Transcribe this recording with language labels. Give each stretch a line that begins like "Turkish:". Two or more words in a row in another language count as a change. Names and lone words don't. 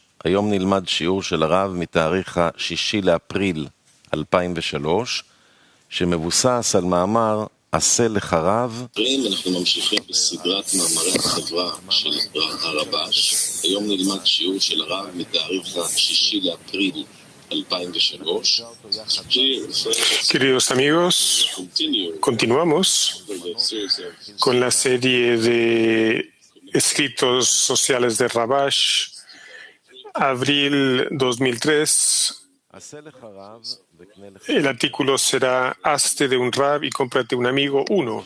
Hebrew: היום נלמד שיעור של הרב מתאריך ה-6 לאפריל 2003, שמבוסס על מאמר עשה לך רב. אנחנו ממשיכים בסדרת מאמרי החברה של הרבש. היום נלמד שיעור של הרב מתאריך ה-6 לאפריל 2003.
Spanish: Queridos amigos, continuamos con la serie de escritos sociales de Rabash, abril 2003. El artículo será Hazte de un Rab y cómprate un amigo 1.